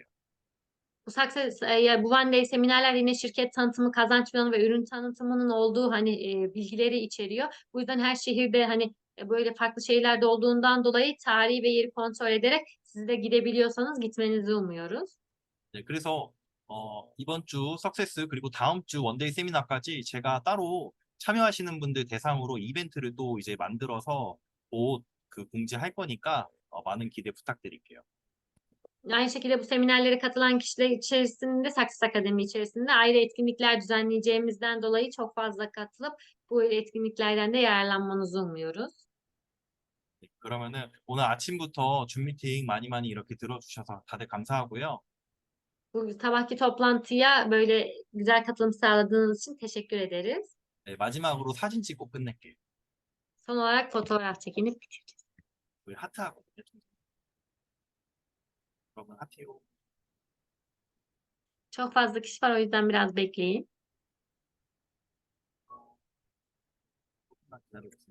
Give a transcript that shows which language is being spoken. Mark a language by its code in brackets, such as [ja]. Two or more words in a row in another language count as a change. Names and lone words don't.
[tr] Bu Success, ya bu One Day seminerler yine şirket tanıtımı, kazanç planı ve ürün tanıtımının olduğu hani bilgileri içeriyor. Bu yüzden her şehirde hani böyle farklı şeyler de olduğundan dolayı tarihi ve yeri kontrol ederek siz de gidebiliyorsanız gitmenizi umuyoruz. [ko] 네, 그래서 이번 주 석세스 그리고 다음 주 원데이 세미나까지 제가 따로 참여하시는 분들 대상으로 이벤트를 또 이제 만들어서 곧 그 공지할 거니까 많은 기대 부탁드릴게요. [tr] Aynı şekilde bu seminerlere katılan kişiler içerisinde Success Akademi içerisinde ayrı etkinlikler düzenleyeceğimizden dolayı çok fazla katılıp bu etkinliklerden de yararlanmanızı umuyoruz. [ko] 네, 그러면은 오늘 아침부터 줌 미팅 많이 많이 이렇게 들어주셔서 다들 감사하고요. [tr] Bu sabahki toplantıya böyle güzel katılım sağladığınız için teşekkür ederiz. [ko] 네, 마지막으로 사진 찍고 끝낼게요. [tr] Son olarak fotoğraf çekinip bitireceğiz. [ko] 우리 하트하거든요. 여러분 하트요. [tr] Çok fazla kişi var o yüzden biraz bekleyin. [ko] 조금만 기다려주세요.